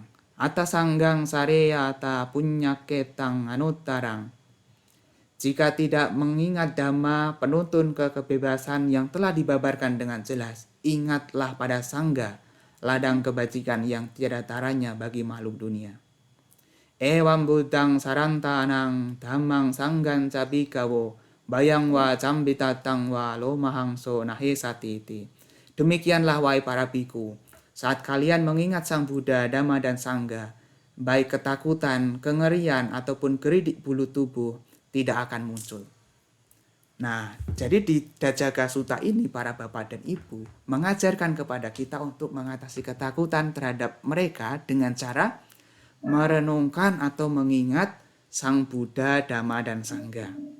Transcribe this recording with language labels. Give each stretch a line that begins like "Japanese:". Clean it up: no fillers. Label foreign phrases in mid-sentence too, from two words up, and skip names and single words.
Pali: Atasanggang sareyata punyaketang anuttarang.
Indonesian: Jika tidak mengingat Dhamma, penuntun kebebasan yang telah dibabarkan dengan jelas, ingatlah pada Sangga, ladang kebajikan yang tiada taranya bagi makhluk dunia.
Pali: Ewam buddhang sarantanang dhammang sanggan cabikawo bayang wa cambitatang wa lomahangso nahesatiti.
Indonesian: Demikianlah wahai para biku, saat kalian mengingat Sang Buddha, Dhamma, dan Sangga, baik ketakutan, kengerian, ataupun geridik bulu tubuh tidak akan muncul. Nah, jadi di Dajjaka Sutta ini para bapak dan ibu mengajarkan kepada kita untuk mengatasi ketakutan terhadap mereka dengan cara merenungkan atau mengingat Sang Buddha, Dhamma, dan Sangga.